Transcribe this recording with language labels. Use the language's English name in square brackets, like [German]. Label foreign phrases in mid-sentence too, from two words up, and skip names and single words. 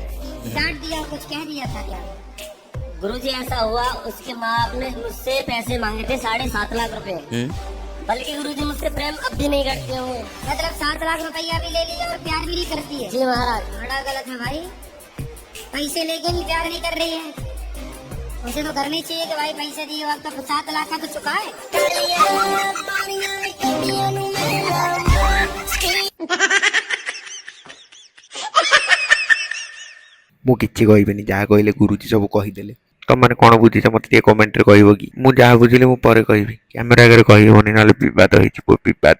[Hindi] डांट दिया, कुछ कह दिया था क्या? गुरुजी ऐसा हुआ, उसके माँ बाप ने मुझसे पैसे मांगे थे 7.5 लाख रुपए। बल्कि गुरुजी मुझसे प्रेम अब भी नहीं करते होंगे। मतलब 7 लाख रुपया भी ले लिया और प्यार भी नहीं करती है। जी महाराज, बड़ा गलत है भाई। पैसे लेके भी प्यार नहीं कर रही है। उसे तो करनी चाहिए कि भाई पैसे दिए वक्त तो 7 लाख का तो चुका है। [Odia] ମୁଁ କିଛି କହିବିନି, ଯାହା କହିଲେ ଗୁରୁଜୀ ସବୁ କହିଦେଲେ। ତମମାନେ କ'ଣ ବୁଝିଛ ମୋତେ ଟିକେ କମେଣ୍ଟରେ କହିବ କି? ମୁଁ ଯାହା ବୁଝିଲି ମୁଁ ପରେ କହିବି, କ୍ୟାମେରା ଆଗରେ କହିବନି, ନହେଲେ ବିବାଦ ହେଇଯିବ, ବିବାଦ।